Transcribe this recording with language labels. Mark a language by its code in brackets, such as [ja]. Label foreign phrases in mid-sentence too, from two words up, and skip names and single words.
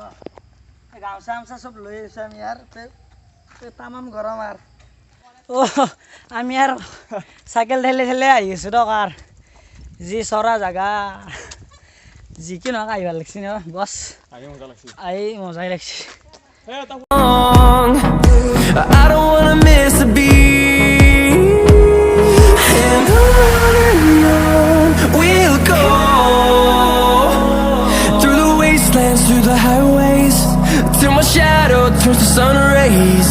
[as] গামোচা চব লৈ আহিছোঁ আমি আৰু তামাম গৰম আৰু আমি আৰু চাইকেল ঠেলি আহি আছোঁ দিয়ক। আৰু যি চৰা জেগা, যি কি নহওক আহি ভাল লাগছি ন বছ, আহি মজাই লাগছি। [en] I don't wanna miss a beat, and on we'll go, through the wastelands, through the highways, till my shadow turns to sun rays.